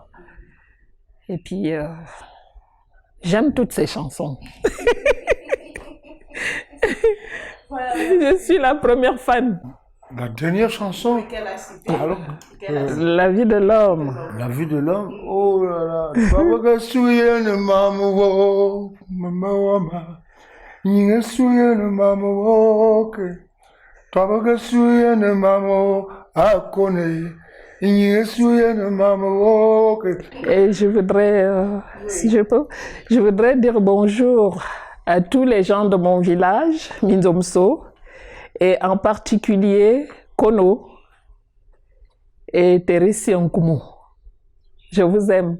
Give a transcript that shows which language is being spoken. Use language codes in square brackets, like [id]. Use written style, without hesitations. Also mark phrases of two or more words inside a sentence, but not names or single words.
[fr] Et puis, j'aime toutes ces chansons. Je suis la première fan. La dernière chanson. Alors, La vie de l'homme. la vie de l'homme. Oh là là. Papa souye ne mamu mama. Ninga souye ne mamu ke. Papa souye ne mamu akone. Ninga souye ne mamu ke. Et je voudrais, si je peux, je voudrais dire bonjour à tous les gens de mon village, Minzomso, et en particulier Kono et Teresia Nkumu. Je vous aime.